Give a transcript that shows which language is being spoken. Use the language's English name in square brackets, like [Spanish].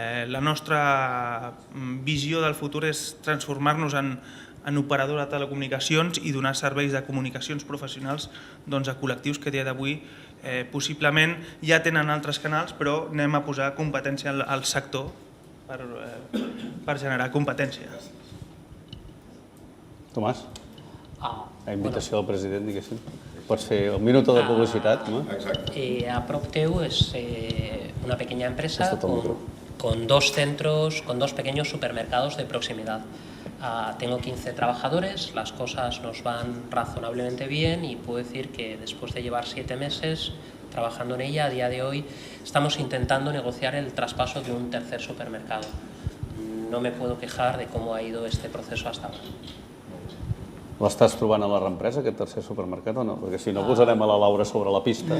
[Catalan] La nostra visió del futur és transformar-nos en operador de telecomunicacions i donar serveis de comunicacions professionals a col·lectius que a dia d'avui possiblement ja tenen altres canals, però anem a posar competència al sector per generar competència. Tomàs, a invitació del president, diguéssim. Pots fer un minut de publicitat. [Spanish] A prop teu és una pequeña empresa con 2 centros, con 2 pequeños supermercados de proximidad. Tengo 15 trabajadores, las cosas nos van razonablemente bien y puedo decir que después de llevar 7 meses trabajando en ella, a día de hoy estamos intentando negociar el traspaso de un 3er supermercado. No me puedo quejar de cómo ha ido este proceso hasta ahora. [Catalan] L'estàs trobant a la reempresa, aquest 3er supermercat, o no? Perquè si no posarem a la Laura sobre la pista.